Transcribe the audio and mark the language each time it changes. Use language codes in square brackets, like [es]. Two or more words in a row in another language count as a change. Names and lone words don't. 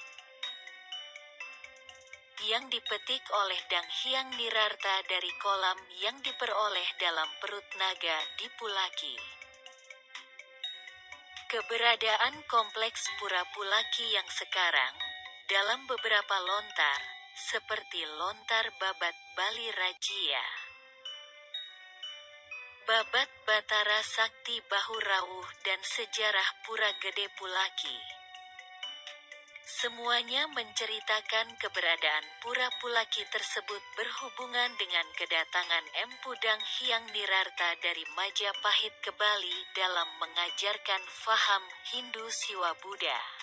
[id] Yang dipetik oleh Dang Hyang Nirarta dari kolam yang diperoleh dalam perut naga di Pulaki. Keberadaan kompleks Pura Pulaki yang sekarang, dalam beberapa lontar, seperti lontar Babat Bali Rajia, Babat Batara Sakti Bahu Rawuh dan sejarah Pura Gede Pulaki. Semuanya menceritakan keberadaan Pura Pulaki tersebut berhubungan dengan kedatangan Empu Dang Hyang Nirarta dari Majapahit ke Bali dalam mengajarkan faham Hindu Siwa Buddha.